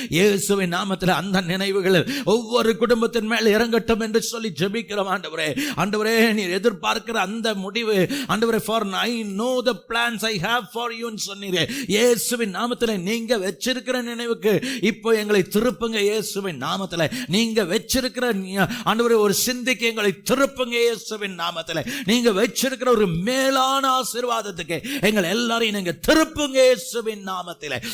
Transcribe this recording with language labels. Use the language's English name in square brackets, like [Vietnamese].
[Tamil] இயேசுவின் நாமத்தில் அந்த நினைவுகள் ஒவ்வொரு குடும்பத்தின் மேல் இறங்கட்டும் என்று சொல்லி ஜெபிக்கிறோம் ஆண்டவரே. ஆண்டவரே நீர் எதிர்பார்க்கிற அந்த முடிவு ஆண்டவரே, [English] for I know the plans I have for you [Tamil] ன்னு சொன்னீரே. இயேசுவின் நாமத்தில் நீங்க வச்சிருக்கிற நினைவுக்கு இப்போ எங்களை திருப்புங்க இயேசுவின் நாமத்தில். நீங்க வச்சிருக்கிற ஆண்டவரே ஒரு சிந்தைக்கு எங்களை திருப்புங்க இயேசுவின் நாமத்தில். நீங்க வச்சிருக்கிற ஒரு மேலான ஆசீர்வாதத்துக்கு எங்கள் எல்லாரையும் நீங்க திருப்புங்க இயேசுவின் நாமத்தில்.